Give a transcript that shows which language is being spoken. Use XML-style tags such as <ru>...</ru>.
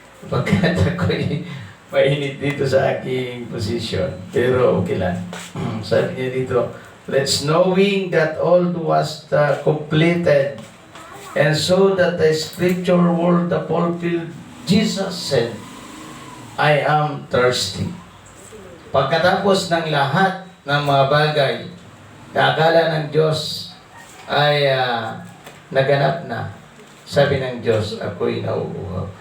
<tl>Pagkat ako'y mainit dito sa aking position. Pero okay lang. Sabi niya dito,</tl> <en>let's knowing that all was completed, and so that the scripture word fulfilled, Jesus said, I am thirsty.</en> <tl>Pagkatapos ng lahat ng mga bagay na akala ng Diyos ay naganap na, sabi ng Diyos, ako'y nauuhaw.</tl>